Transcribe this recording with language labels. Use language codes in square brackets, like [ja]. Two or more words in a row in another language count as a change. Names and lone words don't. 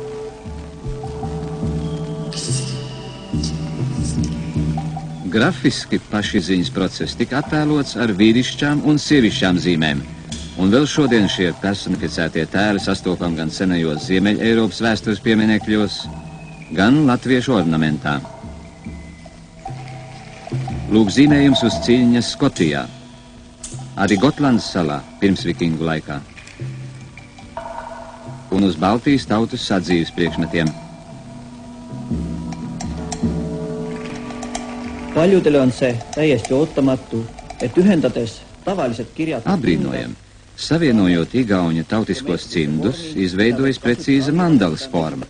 [lv] Grafiski pašizziņas process tika attēlots ar vīrišķām un sievišķām zīmēm, un vēl šodien šie personificētie tēli sastopam gan senajos Ziemeļeiropas vēstures pieminekļos, gan latviešu ornamentā. Lūk zīmējums uz cīņas Skotijā, arī Gotlandas salā pirms vikingu laikā, un uz Baltijas tautas sadzīves priekšmetiem. [et] Paljudele on see täiesti ootamatu, et ühendades tavaliset kirjad... [lv] Abrīnojam, savienojot igauņu tautiskos cimdus, izveidojas precīza mandalas forma.